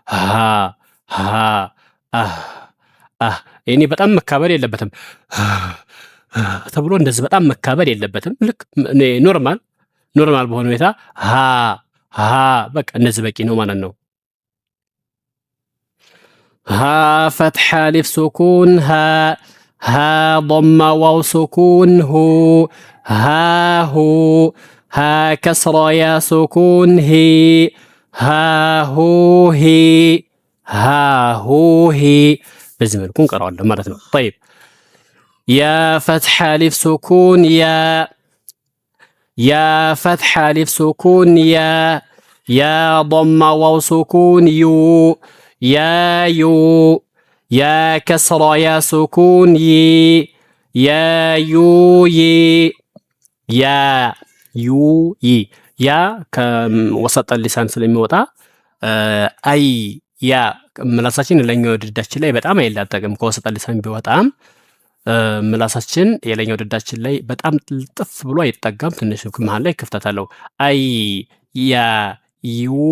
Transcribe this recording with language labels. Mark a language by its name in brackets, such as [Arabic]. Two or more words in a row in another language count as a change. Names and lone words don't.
[Amharic] እኔ በጣም መካበድ የለበትም ተብሎ እንደዚህ በጣም መካበድ የለበትም። ልክ ኖርማል በሆነ ሁኔታ በቃ እንደዚህ በቂ ነው ማለት ነው። [Arabic] فتحة ألف سكون ها ضم واو سكون هو ها هو ها كسر يا سكون هي ها هو هي ها هو هي بزي [Amharic] መልኩን ቀራዋለሁ ማለት ነው። [Arabic] طيب يا فتح ألف سكون يا فتح ألف سكون يا ضم واو سكون يو يا يو يا كسر يا سكون يا يو [Amharic] يا ከወሰጠ ሊሳን ስለሚወጣ አይ ያ ምላሳችን የላይኛው ድዳችን ላይ በጣም አይላጠቅም። ከወሰጠ ሊሳን ቢወጣም ምላሳችን የላይኛው ድዳችን ላይ በጣም ጥፍ ብሎ አይጠጋም። ትንሽ መሃል ላይ ክፍተት አለው። አይ ያ ዩ